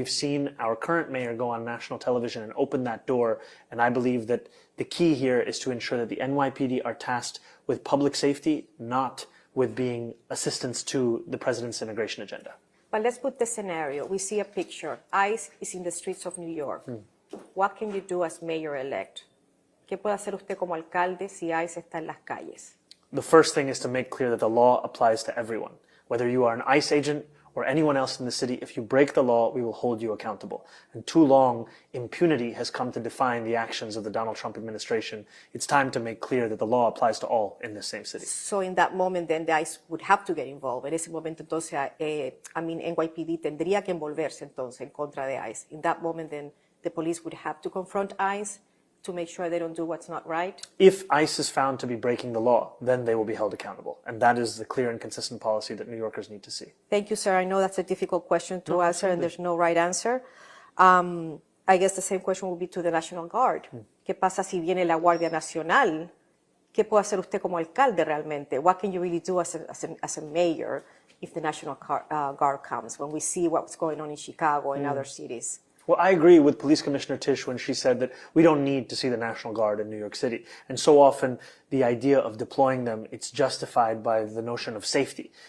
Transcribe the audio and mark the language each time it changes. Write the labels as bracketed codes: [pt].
[en] We've seen our current mayor go on national television and open that door, and I believe that the key here is to ensure that the NYPD are tasked with public safety, not with being assistance to the president's immigration agenda. But let's put the scenario. We see a picture. ICE is in the streets of New York. What can you do as mayor-elect? [es] ¿Qué puede hacer usted como alcalde si ICE está en las calles? [en] The first thing is to make clear that the law applies to everyone, whether you are an ICE agent or anyone else in the city, if you break the law, we will hold you accountable. And too long, impunity has come to define the actions of the Donald Trump administration. It's time to make clear that the law applies to all in the same city. So in that moment, then the ICE would have to get involved. [es] En ese momento, entonces, NYPD tendría que envolverse entonces en contra de ICE. [en] In that moment, then the police would have to confront ICE to make sure they don't do what's not right. If ICE is found to be breaking the law, then they will be held accountable. And that is the clear and consistent policy that New Yorkers need to see. Thank you, sir. I know that's a difficult question to answer, and there's no right answer. I guess the same question will be to the National Guard. [es] ¿Qué pasa si viene la Guardia Nacional? ¿Qué puede hacer usted como alcalde realmente? [en] What can you really do as a mayor if the National Guard comes, when we see what's going on in Chicago and other cities? Well, I agree with Police Commissioner Tisch when she said that we don't need to see the National Guard in New York City. And so often the idea of deploying them, it's justified by the notion of safety.